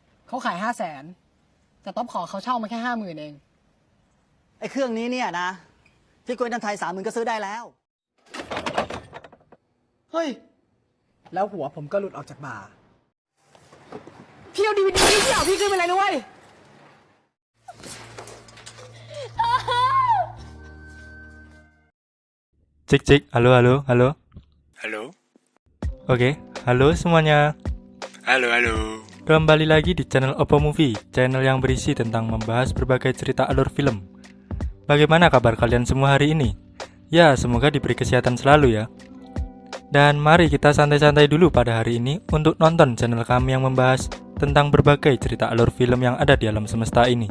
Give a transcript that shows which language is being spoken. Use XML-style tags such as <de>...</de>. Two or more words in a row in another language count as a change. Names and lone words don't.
<th>เขาขาย500,000แต่ต๊อบขอเขาเช่ามาแค่50,000เอง ไอ้เครื่องนี้เนี่ยนะที่กล้วยน้ำไทย30,000ก็ซื้อได้แล้ว เฮ้ยแล้วหัวผมก็หลุดออกจากบ่าพี่เอาDVDพี่เอาพี่ขึ้นไปเลยนะเว้ย</th> <id>Cek cek, halo halo halo. Halo, Oke, halo semuanya. halo, halo. Kembali lagi di channel Oppo Movie, channel yang berisi tentang membahas berbagai cerita alur film. Bagaimana kabar kalian semua hari ini? Ya, semoga diberi kesehatan selalu ya. Dan mari kita santai-santai dulu pada hari ini untuk nonton channel kami yang membahas tentang berbagai cerita alur film yang ada di alam semesta ini.</id>